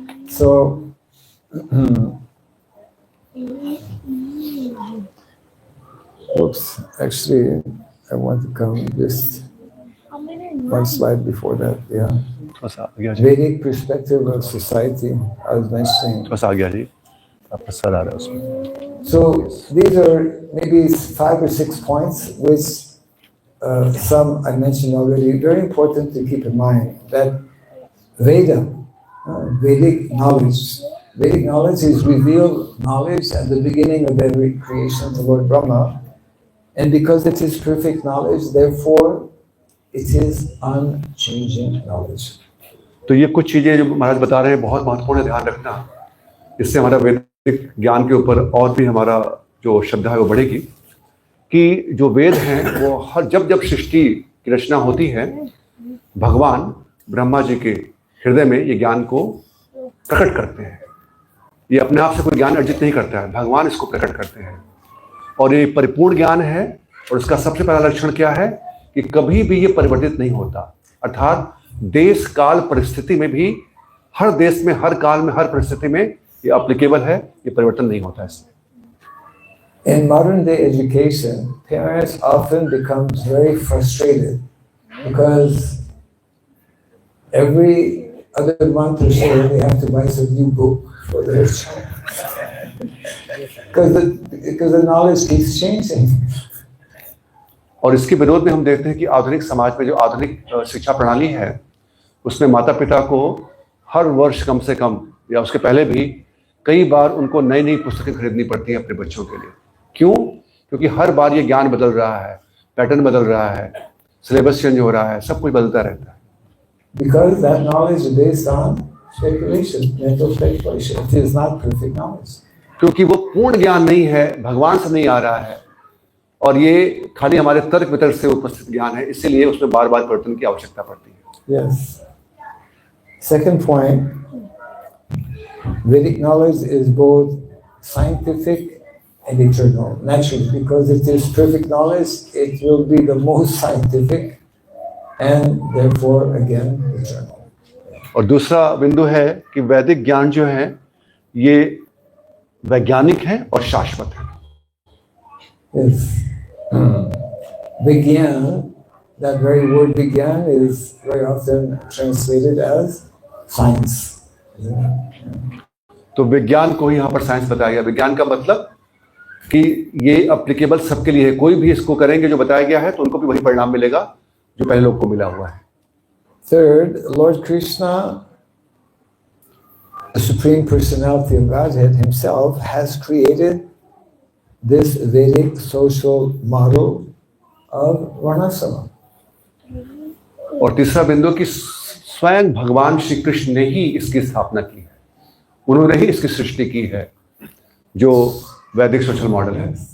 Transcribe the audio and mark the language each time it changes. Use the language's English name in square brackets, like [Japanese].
[English] So, oops, actually, I want to come just one slide before that, yeah. [Hindi] थोड़ा सा आ गया जी, [English] Vedic perspective of society, I was mentioning. [Hindi] थोड़ा सा आ गया जी, आपका सर आ रहा है उसमें। [English] So these are maybe 5 or 6 points, which some I mentioned already. Very important to keep in mind that Veda Vedic knowledge. Vedic knowledge is revealed knowledge at the beginning of every creation of Lord Brahma. And because it is perfect knowledge, therefore it is unchanging knowledge. [Hindi] तो ये कुछ चीजें जो महाराज बता रहे हैं बहुत महत्वपूर्ण है, ध्यान रखना। इससे हमारा वैदिक ज्ञान के ऊपर और भी हमारा जो श्रद्धा है वो बढ़ेगी कि जो वेद हैं वो हर जब जब सृष्टि की रचना होती है, भगवान ब्रह्मा जी के हृदय में ये ज्ञान को प्रकट करते हैं। ये अपने आप से कोई ज्ञान अर्जित नहीं करता है, भगवान इसको प्रकट करते हैं और ये परिपूर्ण ज्ञान है। और इसका सबसे पहला लक्षण क्या है कि कभी भी ये परिवर्तित नहीं होता, अर्थात देश काल परिस्थिति में भी, हर देश में, हर काल में, हर परिस्थिति में ये एप्लीकेबल है, ये परिवर्तन नहीं होता इसमें। [English] In modern day education, parents often become very frustrated because every other month or so they have to buy some new book for their child because the knowledge keeps changing. [Hindi] और इसके विरोध में हम देखते हैं कि आधुनिक समाज में जो आधुनिक शिक्षा प्रणाली है उसमें माता पिता को हर वर्ष कम से कम या उसके पहले भी कई बार उनको नई नई पुस्तकें खरीदनी पड़ती हैं अपने बच्चों के लिए। क्यों? क्योंकि हर बार ये ज्ञान बदल रहा है, पैटर्न बदल रहा है, सिलेबस चेंज हो रहा है, सब कुछ बदलता रहता है। [English] Because that knowledge is based on speculation, mental speculation. It is not perfect knowledge. [Hindi] क्योंकि वो पूर्ण ज्ञान नहीं है, भगवान से नहीं आ रहा है और ये खाली हमारे तर्क वितर्क से उपस्थित ज्ञान है, इसीलिए उसमें बार बार परिवर्तन की आवश्यकता पड़ती है। [English] Yes. Second point, Vedic knowledge is both scientific and eternal. Naturally, because it is perfect knowledge, it will be the most scientific and therefore again eternal. [Hindi] और दूसरा बिंदु है कि वैदिक ज्ञान जो है ये वैज्ञानिक है और शाश्वत है। [English] Yes. Vigyan, that very word Vigyan is very often translated as science. [Hindi] तो विज्ञान को ही यहाँ पर साइंस बताया गया। विज्ञान का मतलब कि ये एप्लीकेबल सबके लिए है, कोई भी इसको करेंगे जो बताया गया है तो उनको भी वही परिणाम मिलेगा जो पहले लोग को मिला हुआ है। [English] Third, Lord Krishna, the Supreme Personality of Godhead himself, has created this Vedic social model of Varnashrama. [Hindi] और तीसरा बिंदु कि स्वयं भगवान श्री कृष्ण ने ही इसकी स्थापना की है, उन्होंने ही इसकी सृष्टि की है जो वैदिक सोशल मॉडल है।